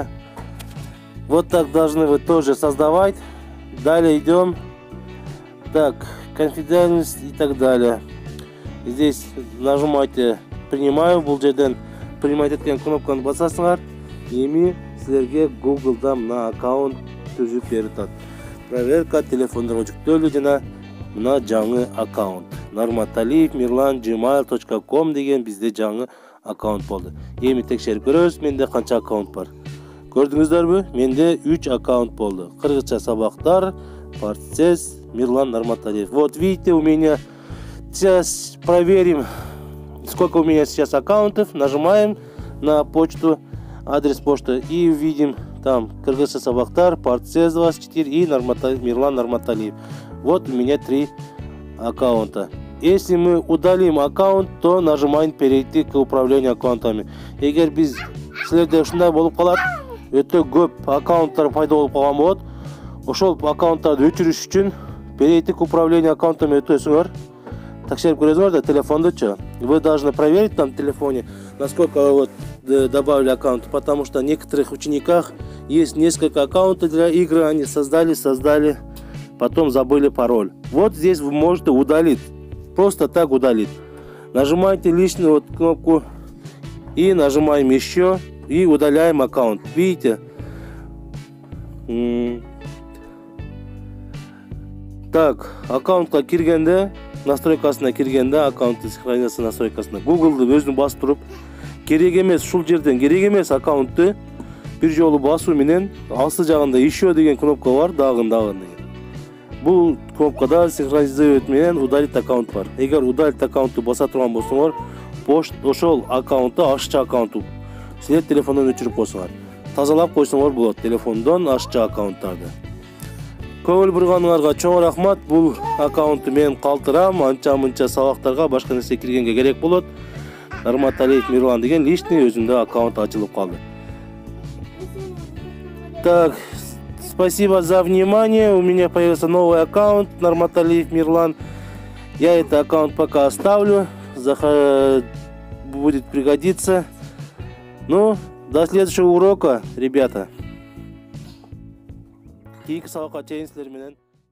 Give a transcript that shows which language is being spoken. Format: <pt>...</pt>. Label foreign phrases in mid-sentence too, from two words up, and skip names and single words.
<ru>Вот так должны вы тоже создавать. Далее идем. Так, конфиденциальность и так далее. Здесь нажимайте принимаю.</ru> <ky>Бул жерден принимать эткен кнопканы басасыңар. Эми силерге Google'да мына аккаунт түзүп берип атат. Проверка телефондарга жүктөлдү жана мына жаңы аккаунт. Нарматалиев Мирлан gmail.com деген бизде жаңы аккаунт болду. Эми текшерип көрөбүз, менде канча аккаунт бар. Көрдүңүздөрбү? Менде 3 аккаунт болду. Кыргызча сабактар, Партсез, Мирлан Нарматалиев.</ky> <ru>Вот видите, у меня сейчас проверим, сколько у меня сейчас аккаунтов. Нажимаем на почту, адрес почты и видим там Кыргызча сабактар, Партсез 24 и Мирлан Нарматалиев. Вот у меня 3 аккаунта. Если мы удалим аккаунт, то нажимаем перейти к управлению аккаунтами.</ru> <ky>Эгер биз силерде ушундай болуп калат, өтө көп аккаунттар пайда болуп калган болот. Ошол аккаунттарды өчүрүш үчүн</ky> <ru>перейти к управлению аккаунтами</ru> <ky>өтөсүңөр. Текшерип көрөсүңөр да телефондучу.</ky> <ru>Вы должны проверить там в телефоне, насколько вот добавили аккаунты, потому что в некоторых учениках есть несколько аккаунтов для игры, они создали, потом забыли пароль. Вот здесь вы можете удалить, просто так удалить. Нажимаете лишнюю вот кнопку и нажимаем еще и удаляем аккаунт. Видите? Так,</ru> <ky>аккаунтка киргенде, настройкасына киргенде, аккаунтты сохраняться настройкасына Google'ды өзүн басып туруп, керек эмес, ушул жерден керек эмес аккаунтты бир жолу басуу менен алсы жагында еще деген кнопка бар, дагы деген. Бул кнопкада синхронизировать менен</ky> <ru>удалить аккаунт</ru> <ky>бар. Эгер удалить аккаунтты баса турган болсоңор, ошол аккаунтты ашчы аккаунтту силер телефондон өчүрүп койсоңор. Тазалап койсоңор болот телефондон ашчы аккаунттарды. Көңүл бурганыңарга чоң рахмат. Бул аккаунтты мен калтырам, анча-мынча сабактарга, башка нерсе киргенге керек болот. Нарматалиев Мирлан деген личный өзүндө аккаунт ачылып калды.</ky> <ru>Так, спасибо за внимание. У меня появился новый аккаунт Нарматалиев Мирлан. Я этот аккаунт пока оставлю. Будет пригодиться. Ну, до следующего урока, ребята.</ru> <ky>Кейинки сабакка чейин силер менен.</ky>